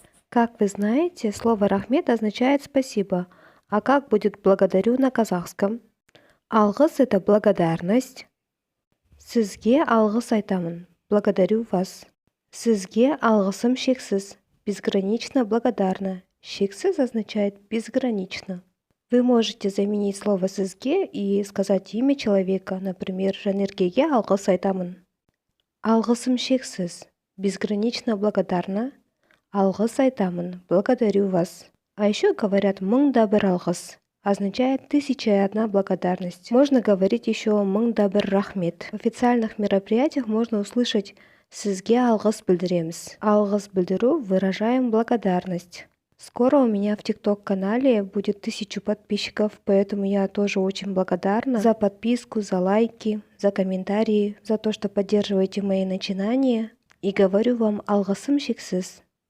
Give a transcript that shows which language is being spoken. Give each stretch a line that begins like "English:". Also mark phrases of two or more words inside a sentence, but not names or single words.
Russian: Как вы знаете, слово «рахмет» означает «спасибо», а как будет «благодарю» на казахском? Алғыс– это благодарность.
Kazakh: Сізге алғыс айтамын.
Russian: Благодарю вас.
Kazakh: Сізге алғысым шексіз.
Russian: Безгранично благодарна. Шексіз означает безгранично. Вы можете заменить слово «сізге» и сказать имя человека, например,
Kazakh: Жанеркеге алғыс айтамын. Алғысым шексіз.
Russian: Безгранично благодарна.
Kazakh: Алғыс айтамын.
Russian: Благодарю вас. А еще говорят
Kazakh: «мың да бір алғыс».
Russian: Означает 1001 благодарность. Можно говорить еще
Kazakh: «мың да бір рахмет».
Russian: В официальных мероприятиях можно услышать
Kazakh: «сізге алғыс білдіреміз». Алғыс білдіру
Russian: выражаем благодарность. Скоро у меня в ТикТок-канале будет 1000 подписчиков, поэтому я тоже очень благодарна за подписку, за лайки, за комментарии, за то, что поддерживаете мои начинания. И говорю вам
Kazakh: алғысым шексіз.